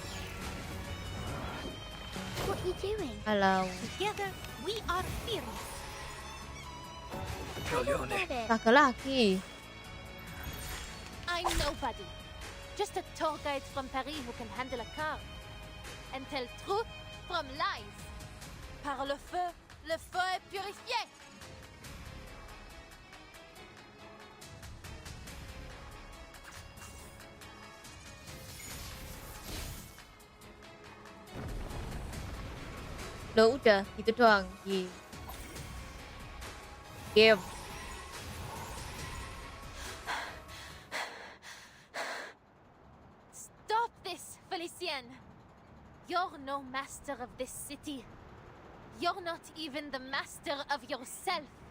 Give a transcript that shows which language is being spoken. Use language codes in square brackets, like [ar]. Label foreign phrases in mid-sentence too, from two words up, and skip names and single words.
[en] What are you doing? Halo. Together, we are fearless. Laki-laki. I'm nobody. Just a tour guide from Paris who can handle a car. And tell truth from lies. [fr] Par le feu est purifié. [id] Loh udah gitu doang. [en] Game. Stop this, Felicien. You're no master of this city. You're not even the master of yourself.